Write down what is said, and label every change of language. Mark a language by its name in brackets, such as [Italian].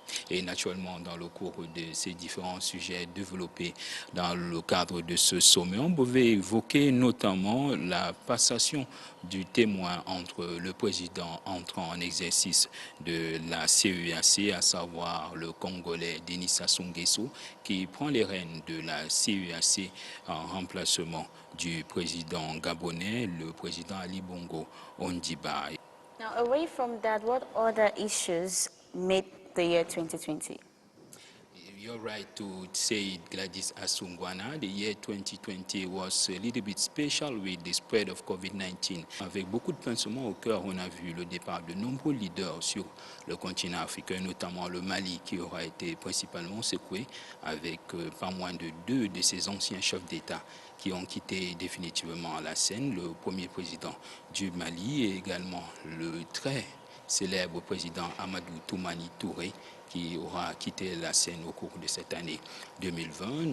[French] Et naturellement, dans le cours de ces différents sujets développés dans le cadre de ce sommet, on pouvait évoquer notamment la passation du témoin entre le président entrant en exercice de la CEEAC, à savoir le Congolais Denis Sassou Nguesso, qui prend les rênes de la CEEAC en remplacement du président gabonais, le président Ali Bongo Ondimba. [English] Now, away from that, what other issues made the year 2020? You're right to say it, Gladys Asungwana. The year 2020 was a little bit special with the spread of COVID-19. [French] Avec beaucoup de pincements au cœur, on a vu le départ de nombreux leaders sur le continent africain, notamment le Mali, qui aura été principalement secoué, avec pas moins de 2 de ses anciens chefs d'État qui ont quitté définitivement la scène, le premier président du Mali et également le très célèbre président Amadou Toumani Touré, qui aura quitté la scène au cours de cette année 2020.